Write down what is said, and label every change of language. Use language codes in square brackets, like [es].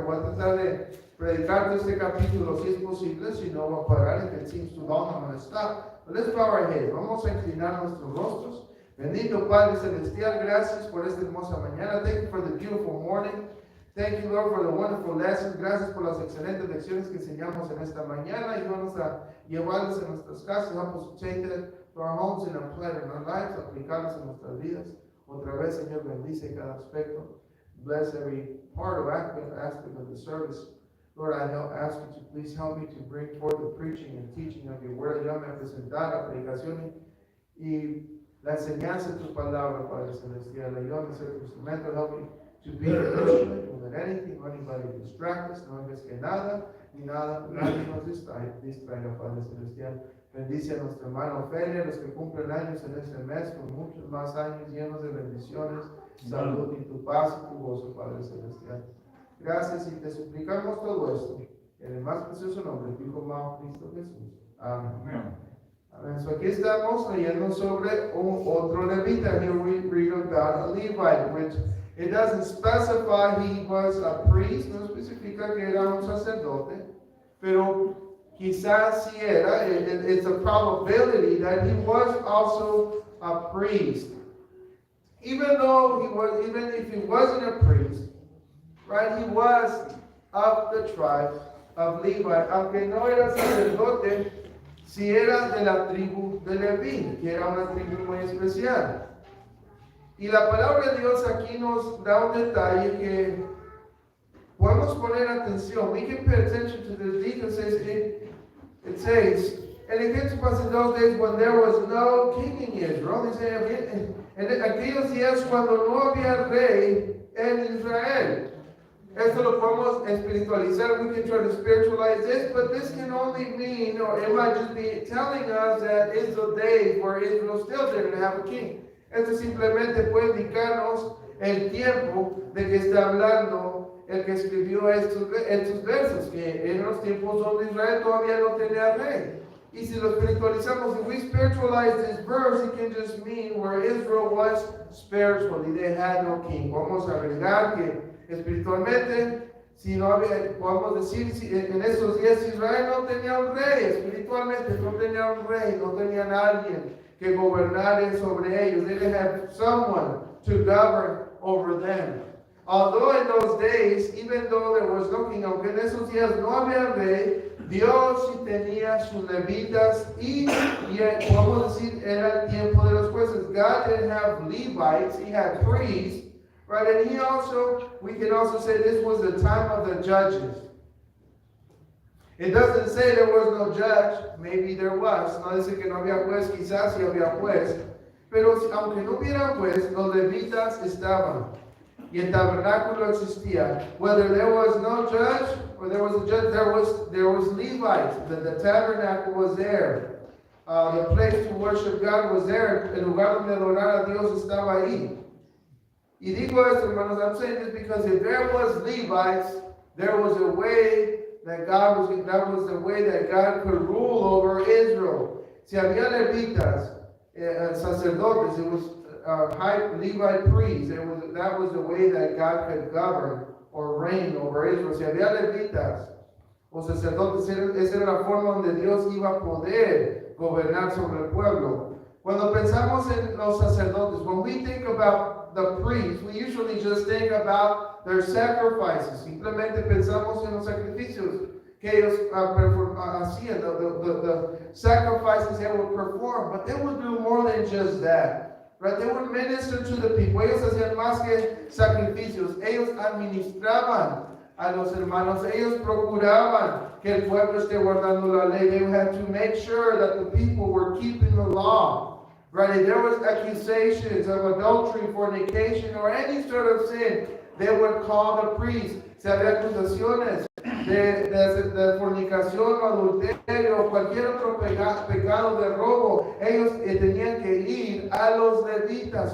[es] Voy a tratar de predicar este capítulo si es posible, si no voy a parar. [en] If it seems too long, I'm going to stop. But let's bow our heads. [es] Vamos a inclinar nuestros rostros. Bendito Padre Celestial, gracias por esta hermosa mañana. [en] Thank you for the beautiful morning. Thank you, Lord, for the wonderful lessons. [es] Gracias por las excelentes lecciones que enseñamos en esta mañana. Ayúdanos a llevarlas en nuestras casas. [en] Help us to take that to our homes and apply it in our lives. [es] Aplicarlas en nuestras vidas. Otra vez, Señor, bendice cada aspecto. [en] Bless every part or aspect of the service. Lord, I ask you to please help me to bring forth the preaching and teaching of your word. [es] Ayúdame a presentar la predicación y la enseñanza de tu palabra, Padre Celestial. Ayúdame a ser tu instrumento. [en] Help me to be an instrument. Don't let anything or anybody distract us. [es] No hagas que nada ni nadie nos distraiga, Padre Celestial. Bendice a nuestro hermano Ofelia, los que cumplen años en este mes, con muchos más años llenos de bendiciones, salud y tu paz y tu gozo, Padre Celestial. Gracias y te suplicamos todo esto en el más precioso nombre de tu Hijo amado Cristo Jesús. Amén. Amén. So aquí estamos leyendo sobre otro levita. [en] Here we read about a Levite, which it doesn't specify he was a priest, [es] no especifica que era un sacerdote, pero quizás si era, [en] it's a probability that he was also a priest. Even if he wasn't a priest, right, he was of the tribe of Levi. [es] Aunque no era sacerdote, si era de la tribu de Leví, que era una tribu muy especial. Y la palabra de Dios aquí nos da un detalle que podemos poner atención. [en] We can pay attention to this because it says, and it came to pass in those days when there was no king in Israel. [es] Dice, en aquellos días cuando no había rey en Israel. Esto lo podemos espiritualizar. [en] We can try to spiritualize this, but this can only mean, or it might just be telling us that it's the days where Israel still didn't have a king. [es] Esto simplemente puede indicarnos el tiempo de que está hablando el que escribió estos versos, que en los tiempos donde Israel todavía no tenía rey. Y si lo espiritualizamos, [en] if we spiritualize this verse, it can just mean where Israel was spiritually, they had no king. [es] Vamos a agregar que espiritualmente, si no había, podemos decir, si en esos días Israel no tenía un rey, espiritualmente no tenía un rey, no tenían alguien que gobernara sobre ellos. [en] They didn't have someone to govern over them. Although in those days, even though there was no king, [es] aunque en esos días no había rey, Dios sí tenía sus levitas y podemos decir era el tiempo de los jueces. [en] God didn't have Levites, he had priests, right? And we can also say this was the time of the judges. It doesn't say there was no judge, maybe there was. [es] No dice que no había juez, quizás sí había juez. Pero aunque no hubiera juez, los levitas estaban. Y el tabernáculo existía. [en] Whether there was no judge or there was a judge, there was Levites. The tabernacle was there. The place to worship God was there. [es] El lugar donde adorar a Dios estaba ahí. Y digo esto, hermanos, [en] I'm saying this because if there was Levites, there was a way that that was the way that God could rule over Israel. [es] Si había levitas, sacerdotes, [en] it was high Levite priests. That was the way that God could govern or reign over Israel. [es] Si había levitas o sacerdotes, esa era la forma donde Dios iba a poder gobernar sobre el pueblo. Cuando pensamos en los sacerdotes, [en] when we think about the priests, we usually just think about their sacrifices. [es] Simplemente pensamos en los sacrificios que ellos hacían, [en] the sacrifices they would perform. But they would do more than just that. Right? They would minister to the people. [es] Ellos hacían más que sacrificios. Ellos administraban a los hermanos. Ellos procuraban que el pueblo esté guardando la ley. [en] They had to make sure that the people were keeping the law. Right? If there was accusations of adultery, fornication, or any sort of sin, they would call the priest. [es] Si había acusaciones de fornicación o adulterio o cualquier otro pecado de robo, ellos tenían que ir a los levitas.